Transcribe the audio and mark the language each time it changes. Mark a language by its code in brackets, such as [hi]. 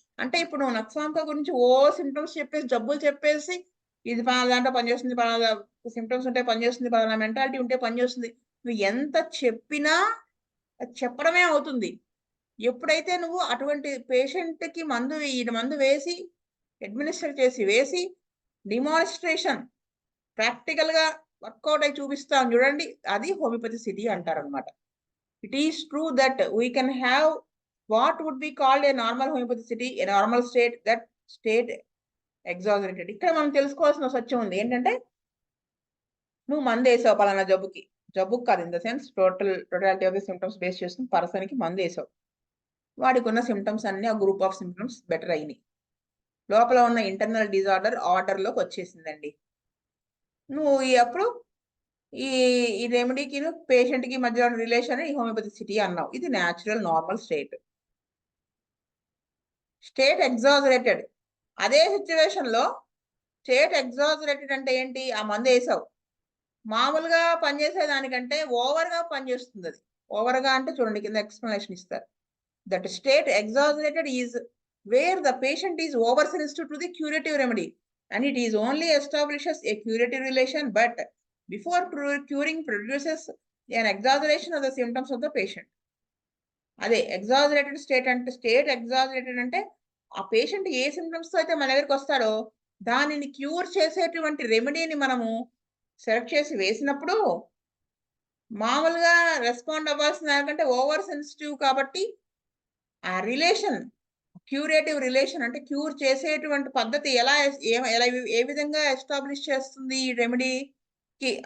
[te] అంటే ఇప్పుడు నువ్వు నక్సాంతో గురించి సిమ్టమ్స్ చెప్పేసి, జబ్బులు చెప్పేసి, ఇది పలానా దాంట్లో పనిచేస్తుంది, పలానా సిమ్టమ్స్ ఉంటే పనిచేస్తుంది, పలానా మెంటాలిటీ ఉంటే పనిచేస్తుంది, నువ్వు ఎంత చెప్పినా చెప్పడమే అవుతుంది. ఎప్పుడైతే నువ్వు అటువంటి పేషెంట్కి మందు వేసి అడ్మినిస్టర్ చేసి వేసి డిమాన్స్ట్రేషన్ ప్రాక్టికల్గా వర్కౌట్ అయి చూపిస్తాం చూడండి, అది హోమియోపతిసిటీ అంటారు అనమాట. [en] It is true that we can have what would be called a normal homeopathy, a normal state, that state exaggerated. [te] ఇక్కడ మనం తెలుసుకోవాల్సిన సత్యం ఉంది ఏంటంటే, నువ్వు మందు వేసావు పలానా జబ్బుకి కాదు, [en] in the sense totality of the symptoms [te] base చేసుకుని పర్సన్కి మందు వేసావు, వాడికి ఉన్న సిమ్టమ్స్ అన్ని, ఆ గ్రూప్ ఆఫ్ సిమ్టమ్స్ బెటర్ అయినాయి, లోపల ఉన్న ఇంటర్నల్ డిజార్డర్ ఆర్డర్లోకి వచ్చేసిందండి. నువ్వు అప్పుడు ఈ రెమెడీకి పేషెంట్కి మధ్య రిలేషన్ ఈ హోమియోపతిసిటీ అన్నావు. ఇది natural normal state. State exaggerated, అదే సిచ్యువేషన్లో స్టేట్ ఎగ్జాజరేటెడ్ అంటే ఏంటి? ఆ మందు వేసావు, మామూలుగా పనిచేసే దానికంటే ఓవర్గా పనిచేస్తుంది. అది ఓవర్గా అంటే చూడండి, కింద ఎక్స్ప్లెనేషన్ ఇస్తారు. [en] That state exaggerated is where the patient is over sensitive to the curative remedy and it is only establishes a curative relation, but before curing produces an exaggeration of the symptoms of the patient. [te] అదే exaggerated state అంటే, state exaggerated అంటే ఆ patient ఏ symptoms అయితే మన దగ్గరికి వస్తాడో దానిని cure చేసేటువంటి రెమెడీని మనము సెలెక్ట్ చేసి వేసినప్పుడు మామూలుగా రెస్పాండ్ అవ్వాల్సిన దానికంటే ఓవర్ సెన్సిటివ్ కాబట్టి ఆ రిలేషన్, క్యూరేటివ్ రిలేషన్ అంటే క్యూర్ చేసేటువంటి పద్ధతి ఏ విధంగా ఎస్టాబ్లిష్ చేస్తుంది ఈ రెమెడీకి?